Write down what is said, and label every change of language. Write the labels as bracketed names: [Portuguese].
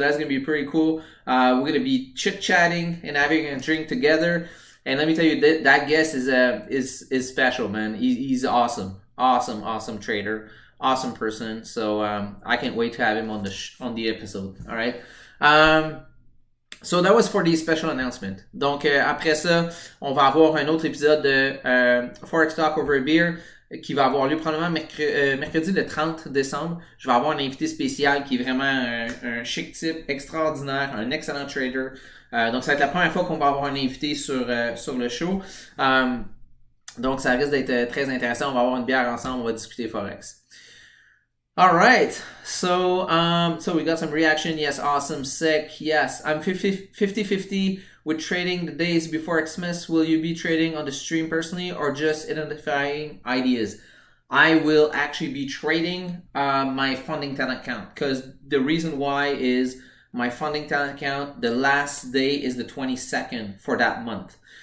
[English] We're going to be chit-chatting and having a drink together. And let me tell you, that guest is special, man. He's awesome trader, awesome person. So I can't wait to have him on the episode. All right. So that was for the special announcement. [French] Donc après ça, on va avoir un autre épisode de Forex Talk Over a Beer qui va avoir lieu probablement mercredi le 30 décembre. Je vais avoir un invité spécial qui est vraiment un chic type, extraordinaire, un excellent trader. Donc ça va être la première fois qu'on va avoir un invité sur le show. Donc ça risque d'être très intéressant. On va avoir une bière ensemble, on va discuter Forex. [English] All right, so we got some reaction. Yes, awesome, sick. Yes, I'm 50-50 with trading the days before Xmas. Will you be trading on the stream personally or just identifying ideas? I will actually be trading my funding talent account, because the reason why is my funding talent account, the last day is the 22nd for that month.